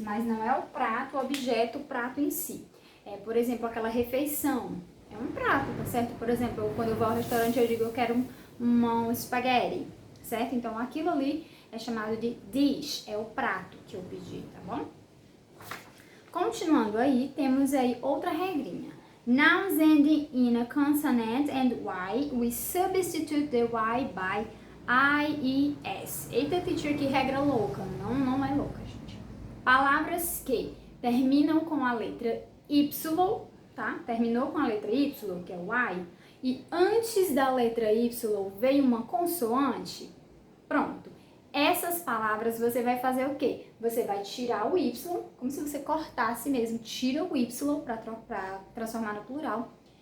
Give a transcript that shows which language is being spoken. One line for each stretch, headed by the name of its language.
Portuguese: Mas não é o prato, o objeto, o prato em si. É, por exemplo, aquela refeição. É um prato, tá certo? Por exemplo, quando eu vou ao restaurante, eu digo eu quero um espaguete, certo? Então, aquilo ali é chamado de dish, é o prato que eu pedi, tá bom? Continuando aí, temos aí outra regrinha.
English: Nouns ending in a consonant and Y, we substitute the Y by IES.
Portuguese: Eita, teacher, que regra louca. Não é louca, gente. Palavras que terminam com a letra Y, tá? Terminou com a letra Y, que é o Y, e antes da letra Y veio uma consoante, pronto. Essas palavras você vai fazer o quê? Você vai tirar o Y, como se você cortasse mesmo, tira o Y para transformar no plural.